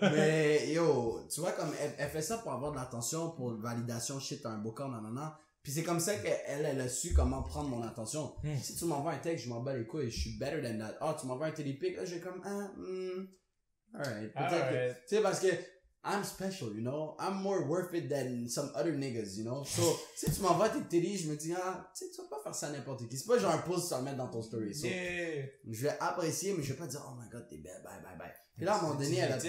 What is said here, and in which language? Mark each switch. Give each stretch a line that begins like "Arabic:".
French: Mais yo, tu vois comme elle fait ça pour avoir de l'attention, pour une validation, shit, t'as un beau corps, nanana. Puis c'est comme ça qu'elle a su comment prendre mon attention. Si tu m'envoies un texte, je m'en bats les couilles, je suis better than that. Oh, tu m'envoies un télépic, là, j'ai comme, alright. Peut-être que, tu sais, parce que,
English: I'm special, you know? I'm more worth it than some other niggas, you know?
French: So, si tu m'envoies tes télés, je me dis, ah, tu sais, tu vas pas faire ça à n'importe qui. C'est pas genre un post, tu vas le mettre dans ton story. So, je vais apprécier, mais je vais pas dire,
English: oh my god,
French: t'es belle, bye, bye, bye. Puis là, à un moment donné, elle a pris...